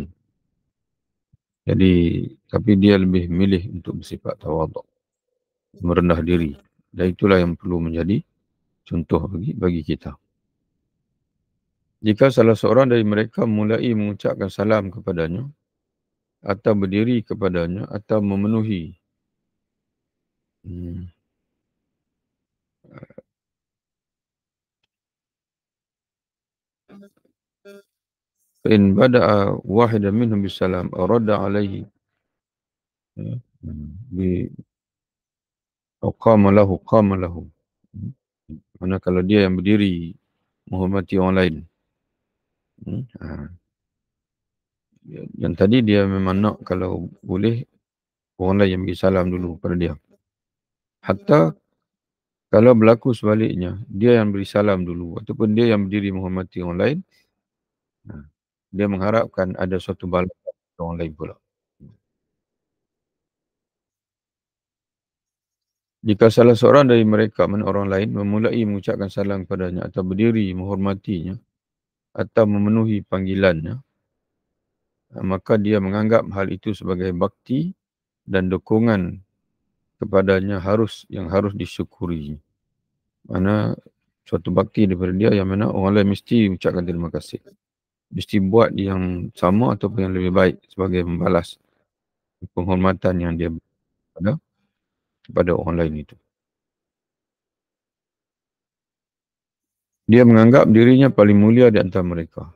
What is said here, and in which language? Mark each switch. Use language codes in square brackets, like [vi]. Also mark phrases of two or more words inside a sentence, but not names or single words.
[id] Jadi, tapi dia lebih milih untuk bersifat tawaduk, merendah diri. Dan itulah yang perlu menjadi contoh bagi kita. Jika salah seorang dari mereka mulai mengucapkan salam kepadanya, atau berdiri kepadanya, atau memenuhi [ar] فإن بدأ واحدا منهم بالسلام أو رد عليه أو قام له. [ms] Mana kalau dia yang berdiri menghormati orang lain. Yang tadi dia memang nak kalau boleh orang lain yang beri salam dulu pada dia. Hatta kalau berlaku sebaliknya, dia yang beri salam dulu ataupun dia yang berdiri menghormati orang lain, dia mengharapkan ada suatu balasan orang lain pula. [id] Jika salah seorang dari mereka, orang lain, memulai mengucapkan salam kepadanya atau berdiri menghormatinya atau memenuhi panggilannya, maka dia menganggap hal itu sebagai bakti dan dukungan kepadanya yang harus disyukuri. [ms] Mana suatu bakti daripada dia yang mana orang lain mesti ucapkan terima kasih. Mesti buat yang sama ataupun yang lebih baik sebagai membalas penghormatan yang dia beri kepada orang lain itu. [id] Dia menganggap dirinya paling mulia di antara mereka.